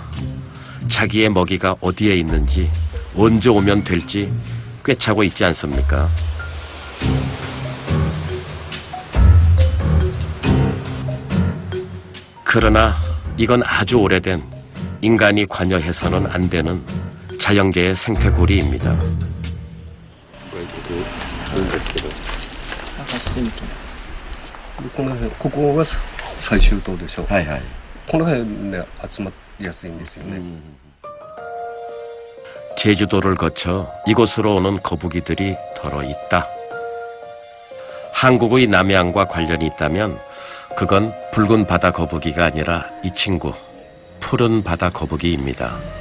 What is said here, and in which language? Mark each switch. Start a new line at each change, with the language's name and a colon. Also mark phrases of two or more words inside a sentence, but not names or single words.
Korean: 자기의 먹이가 어디에 있는지, 언제 오면 될지 꿰차고 있지 않습니까? 그러나 이건 아주 오래된 인간이 관여해서는 안 되는 자연계의 생태고리입니다.
Japanese: この辺、ここが最終島でしょ。はいはい。この辺で集まりやすいんですよね。
Korean: 제주도를 거쳐 이곳으로 오는 거북이들이 더러 있다. 한국의 남해안과 관련이 있다면 그건 붉은 바다 거북이가 아니라 이 친구, 푸른 바다 거북이입니다.